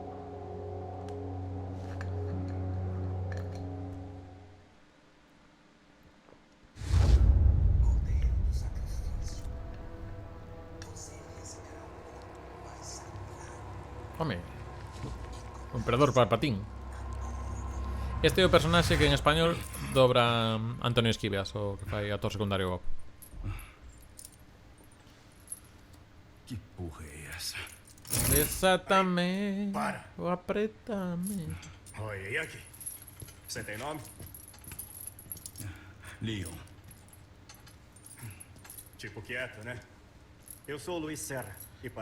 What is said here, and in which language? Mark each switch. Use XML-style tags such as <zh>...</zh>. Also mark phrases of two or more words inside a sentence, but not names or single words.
<gl>Home, o Emperador Palpatín. Este é o personaxe que en español dobra Antonio Esquivias, o que fai actor secundario Bob.</gl> <pt>Que porra é essa?</pt> <gl>Desátame Para. ou apretame.</gl> <pt>Oi, e aqui? Você tem nome? Leon. Tipo quieto, né? Eu sou o Luiz Serra. E parece</pt>